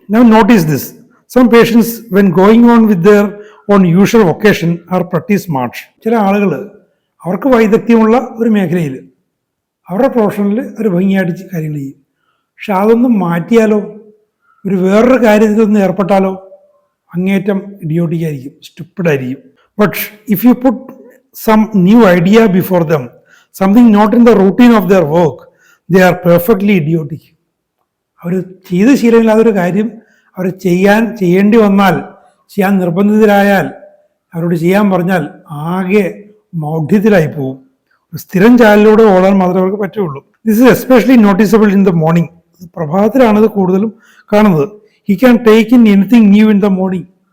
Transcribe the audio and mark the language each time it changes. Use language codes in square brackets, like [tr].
[en] Now notice this, some patients when going on with their own usual vocation are pretty smart. [ml] ചില ആളുകൾ അവർക്ക് വൈദഗ്ധ്യമുള്ള ഒരു മേഖലയിൽ, അവരുടെ പ്രൊഫഷനിൽ ഒരു ഭംഗിയായിട്ട് കാര്യങ്ങൾ ചെയ്യും. പക്ഷെ അതൊന്നും മാറ്റിയാലോ, ഒരു വേറൊരു കാര്യത്തിലൊന്നും ഏർപ്പെട്ടാലോ അങ്ങേറ്റം ഇഡിയോട്ടിക്കായിരിക്കും, സ്റ്റുപ്പിഡായിരിക്കും. [en] But if you put some new idea before them, something not in the routine of their work, they are perfectly idiotic. [ml] അവർ ചെയ്ത് ശീലമില്ലാതൊരു കാര്യം അവർ ചെയ്യേണ്ടി വന്നാൽ, ചെയ്യാൻ നിർബന്ധിതരായാൽ, അവരോട് ചെയ്യാൻ പറഞ്ഞാൽ ആകെ മൗഢ്യത്തിലായി പോകും. സ്ഥിരം ചാലിലൂടെ ഓടാൻ മാത്രമേ അവർക്ക് പറ്റുള്ളൂ. [en] This is especially noticeable in the morning. [ml] പ്രഭാതത്തിലാണ് ഇത് കൂടുതലും കാണുന്നത്. [en] He can take in anything new in the morning.